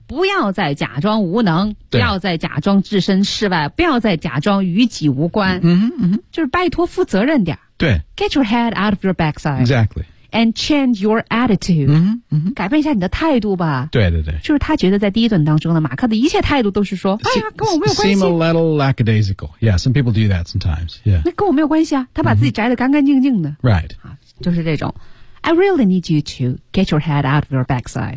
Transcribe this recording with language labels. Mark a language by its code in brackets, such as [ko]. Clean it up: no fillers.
[zh] 不要再假装无能，不要再假装置身事外，不要再假装与己无关，嗯嗯，就是拜托负责任点，对， [en] Get your head out of your backside， exactly， and change your attitude，嗯嗯， [zh] 改变一下你的态度吧，对对对，就是他觉得在第一段当中呢，马克的一切态度都是说，哎呀，跟我没有关系， [en] seem a little lackadaisical， yeah， some people do that sometimes， yeah， [zh] 那跟我没有关系啊，他把自己宅得干干净净的， [en] right， [zh] 就是这种。 [en] I really need you to get your head out of your backside.、